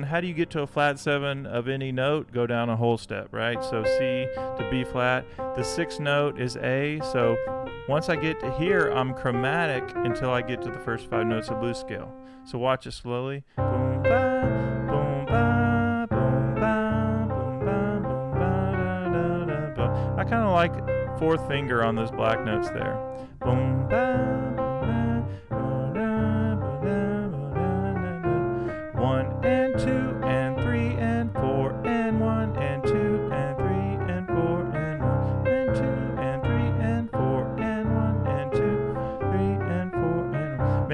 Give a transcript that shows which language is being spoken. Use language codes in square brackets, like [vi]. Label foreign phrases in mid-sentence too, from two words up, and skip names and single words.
[en] How do you get to a flat 7 of any note? Go down a whole step, right? So C to B flat. The 6th note is A. So once I get to here, I'm chromatic until I get to the first 5 notes of blues scale. So watch it slowly. Boom, ba, boom, ba, boom, ba, boom, ba, boom, ba, da, da, da. I kind of like 4th finger on those black notes there. Boom, ba. 1 and 2 and 3 and 4 and 1 and 2 and 3 and 4 and 1 and 2 and 3 and 4 and 1 and 2, 3 and 4 and 1.